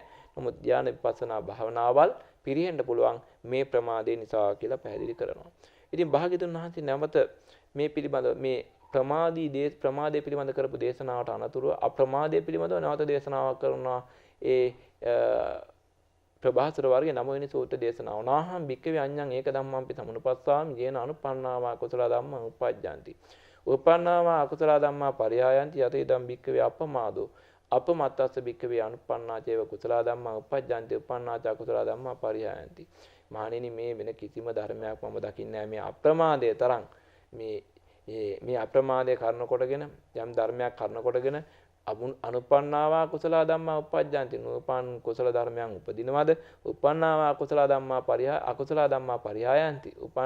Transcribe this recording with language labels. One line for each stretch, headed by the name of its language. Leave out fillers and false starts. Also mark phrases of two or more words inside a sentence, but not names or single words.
Sinhala: නමුත් ඥාන විපස්සනා භාවනාවල් පිරිහෙන්න පුළුවන් මේ ප්‍රමාදේ නිසා කියලා පැහැදිලි කරනවා. ඉතින් භාග්‍යතුන් වහන්සේ නැවත මේ පිළිබඳව මේ ප්‍රමාදයේ පිළිබඳ කරපු දේශනාවට අනතුරුව අප්‍රමාදයේ පිළිබඳව නැවත දේශනාවක් කරනවා. ඒ ප්‍රභාසර වර්ගයේ 9 වෙනි සූත්‍ර දේශනාව.
Pali: නාහම් භික්ඛවේ අඤ්ඤං ඒක ධම්මංපි සමුනුපස්සාමි යේන අනුපන්නාවා කුසල ධම්මං උපජ්ජಂತಿ. උපන්නාවා අකුසල ධම්මා පරියායන්ති යත ඉදම් භික්ඛවේ අපමාදෝ. අපමත්තස්ස භික්ඛවේ අනුපන්නා චේව කුසල ධම්මං උපජ්ජಂತಿ උපන්නාච කුසල ධම්මා පරියායන්ති.
Sinhala: මහණෙනි මේ වෙන කිසිම ධර්මයක් මම දකින්නේ නැහැ මේ අප්‍රමාදයේ තරම් මේ අප්‍රමාදයේ කර්ණ කොටගෙන යම් ධර්මයක් කර්ණ කොටගෙන
Pali: අනුපන්නාවා කුසල ධම්මා උපජ්ජන්ති
Sinhala: නූපන් කුසල ධර්මයන් උපදිනවද
Pali: උපන්නාවා කුසල ධම්මා අකුසල ධම්මා පරිහායන්ති උපන්